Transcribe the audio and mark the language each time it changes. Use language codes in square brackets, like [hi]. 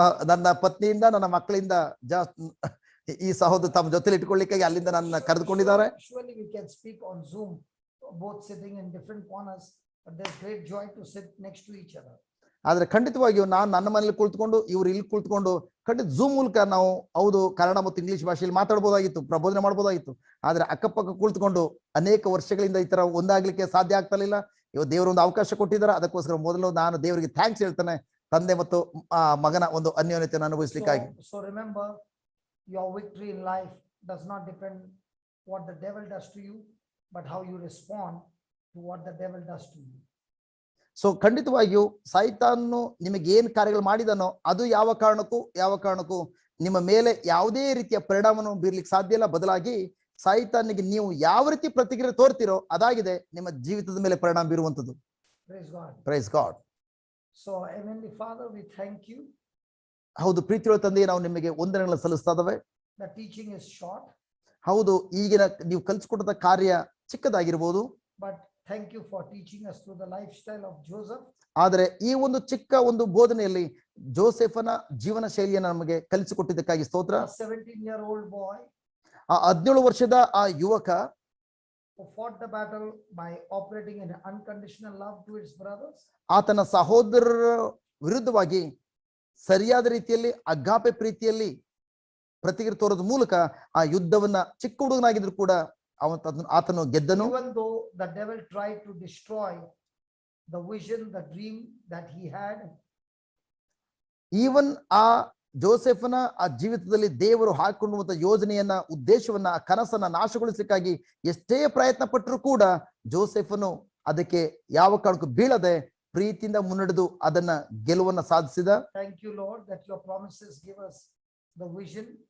[kn] ನನ್ನ ಪತ್ನಿಯಿಂದ ನನ್ನ ಮಕ್ಕಳಿಂದ ಈ ಸಹೋದರ ತಮ್ಮ ಜೊತೆಲಿ ಇಟ್ಕೊಳ್ಳಿಕ್ಕಾಗಿ ಅಲ್ಲಿಂದ ನನ್ನ ಕರೆದುಕೊಂಡಿದ್ದಾರೆ. [en] Surely we can speak on Zoom, both sitting in different corners, but there's great joy to sit next to each other. [kn] ಆದ್ರೆ ಖಂಡಿತವಾಗಿಯೂ ನಾನು ನನ್ನ ಮನೇಲಿ ಕುಳಿತುಕೊಂಡು ಇವ್ರು ಇಲ್ಲಿ ಕುಳಿತುಕೊಂಡು ಖಂಡಿತ ಝೂಮ್ ಮೂಲಕ ನಾವು ಹೌದು ಕನ್ನಡ ಮತ್ತು ಇಂಗ್ಲಿಷ್ ಭಾಷೆಯಲ್ಲಿ ಮಾತಾಡ್ಬೋದಾಗಿತ್ತು, ಪ್ರಬೋಧನೆ ಮಾಡ್ಬೋದಾಗಿತ್ತು. ಆದ್ರೆ ಅಕ್ಕಪಕ್ಕ ಕುಳಿತುಕೊಂಡು ಅನೇಕ ವರ್ಷಗಳಿಂದ ಈ ತರ ಒಂದಾಗ್ಲಿಕ್ಕೆ ಸಾಧ್ಯ ಆಗ್ತಲಿಲ್ಲ. ಇವತ್ತು ದೇವರು ಒಂದು ಅವಕಾಶ ಕೊಟ್ಟಿದ್ದಾರೆ. ಅದಕ್ಕೋಸ್ಕರ ಮೊದಲು ನಾನು ದೇವರಿಗೆ ಥ್ಯಾಂಕ್ಸ್ ಹೇಳ್ತೇನೆ, ತಂದೆ ಮತ್ತು ಮಗನ ಒಂದು ಅನ್ಯೋನ್ಯತೆಯನ್ನು ಅನುಭವಿಸ್ಲಿಕ್ಕಾಗಿ. [en] So remember, your victory in life does not depend what the devil does to you, but how you respond to what the devil does to you. [kn] So ಖಂಡಿತವಾಗಿಯೂ ಸೈತಾನು ನಿಮಗೆ ಏನ್ ಕಾರ್ಯಗಳು ಮಾಡಿದನೋ ಅದು ಯಾವ ಕಾರಣಕ್ಕೂ ನಿಮ್ಮ ಮೇಲೆ ಯಾವುದೇ ರೀತಿಯ ಪರಿಣಾಮವನ್ನು ಬೀರ್ಲಿಕ್ಕೆ ಸಾಧ್ಯ ಇಲ್ಲ. ಬದಲಾಗಿ ಸೈತಾನಿಗೆ ನೀವು ಯಾವ ರೀತಿ ಪ್ರತಿಕ್ರಿಯೆ ತೋರ್ತಿರೋ ಅದಾಗಿದೆ ನಿಮ್ಮ ಜೀವಿತದ ಮೇಲೆ ಪರಿಣಾಮ ಬೀರುವಂತದ್ದು. [en] Praise God. Praise God. So Heavenly Father, we thank you. [kn] ಹೌದು ಪ್ರೀತಿಯುಳ್ಳ ತಂದೆಯೇ, ನಾವು ನಿಮಗೆ ವಂದನೆಗಳನ್ನು ಸಲ್ಲಿಸ್ತಾ ಇದ್ದೇವೆ. [en] The teaching is short, [kn] ಹೌದು ಈಗಿನ ನೀವು ಕಲಿಸ್ಕೊಟ್ಟಂತ ಕಾರ್ಯ ಚಿಕ್ಕದಾಗಿರ್ಬೋದು, [en] but thank you for teaching us through the lifestyle of Joseph. [kn] ಆದರೆ ಈ ಒಂದು ಚಿಕ್ಕ ಒಂದು ಬೋಧನೆಯಲ್ಲಿ ಜೋಸೆಫನ ಜೀವನ ಶೈಲಿಯನ್ನು ನಮಗೆ ಕಲಿಸಿಕೊಟ್ಟಿದ್ದಕ್ಕಾಗಿ ಸ್ತೋತ್ರ. [en] A 17-year-old boy [kn] ಆ 17 ವರ್ಷದ ಆ ಯುವಕ [en] who fought the battle by operating in unconditional love to his brothers. [kn] ಆತನ ಸಹೋದರರ ವಿರುದ್ಧವಾಗಿ ಸರಿಯಾದ ರೀತಿಯಲ್ಲಿ ಅಗಾಪೆ ಪ್ರೀತಿಯಲ್ಲಿ ಪ್ರತಿಕ್ರಿಯೆ ತೋರೋದ ಮೂಲಕ ಆ ಯುದ್ಧವನ್ನ ಚಿಕ್ಕ ಹುಡುಗನಾಗಿದ್ರು ಕೂಡ ಆತನು ಗೆದ್ದನು. [en] Even though the devil tried to destroy the vision, the dream that he had, [kn] even ಆ ಜೋಸೆಫನ ಆ ಜೀವಿತದಲ್ಲಿ ದೇವರು ಹಾಕಿಕೊಳ್ಳುವಂತ ಯೋಜನೆಯನ್ನ, ಉದ್ದೇಶವನ್ನ, ಆ ಕನಸನ್ನ ನಾಶಗೊಳಿಸಲಿಕ್ಕಾಗಿ ಎಷ್ಟೇ ಪ್ರಯತ್ನ ಪಟ್ಟರು ಕೂಡ ಜೋಸೆಫನು ಅದಕ್ಕೆ ಯಾವ ಕಾರಣಕ್ಕೂ ಬೀಳದೆ ಪ್ರೀತಿಯಿಂದ ಮುನ್ನಡೆದು ಅದನ್ನ ಗೆಲುವನ್ನ ಸಾಧಿಸಿದ. [en] thank you Lord that your promises give us the vision.